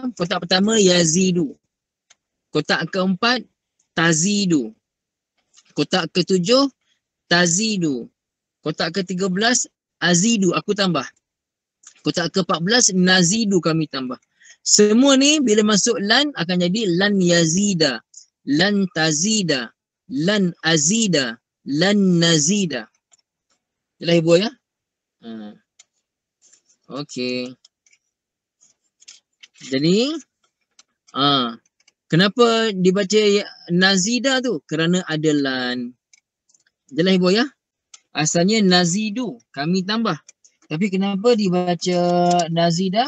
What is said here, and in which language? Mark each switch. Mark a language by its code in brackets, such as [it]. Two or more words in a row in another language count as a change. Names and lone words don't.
[ms] Kotak pertama yazidu. Kotak keempat tazidu. Kotak ketujuh tazidu. Kotak ke-13 azidu, aku tambah. Kotak ke-14 nazidu, kami tambah. Semua ni bila masuk lan akan jadi [ar] لن يزيد لن تزيد لن أزيد لن نزيد. [ms] Jelas ibu ya? Okey. Jadi kenapa dibaca nazida tu? Kerana ada lan. Jelas ibu ya? Asalnya nazidu, kami tambah. Tapi kenapa dibaca nazida?